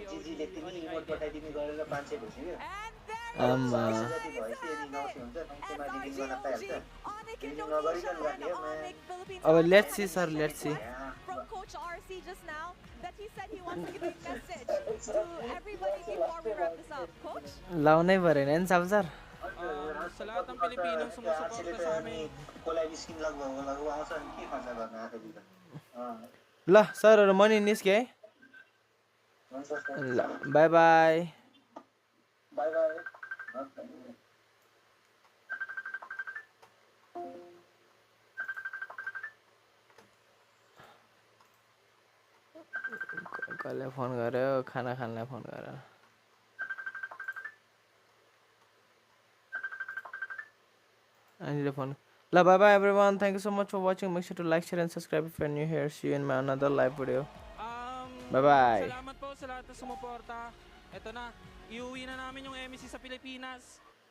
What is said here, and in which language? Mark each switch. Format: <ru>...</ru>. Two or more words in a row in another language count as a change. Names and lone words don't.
<en>let's see sir, let's see. From Coach RC just now that he said he wants to give a message to everybody before we wrap this up. Coach?</en> <ne>लाउनै परेन नि सब सर</ne> <tl>sa lahat ng Pilipinong sumusuporta sa amin.</tl> <ne>ल सरहरु मनी निस्के है ल</ne> <en>bye bye</en> <ne>कसले फोन गर्यो खाना खानलाई फोन गरेर</ne> <en>I need a phone. Bye bye everyone. Thank you so much for watching. Make sure to like, share and subscribe if you're new here. See you in my another live video. Bye bye.</en> <tl>Salamat po sa lahat na sumuporta. Ito na, iuwi na namin yung MSC sa Pilipinas.</tl>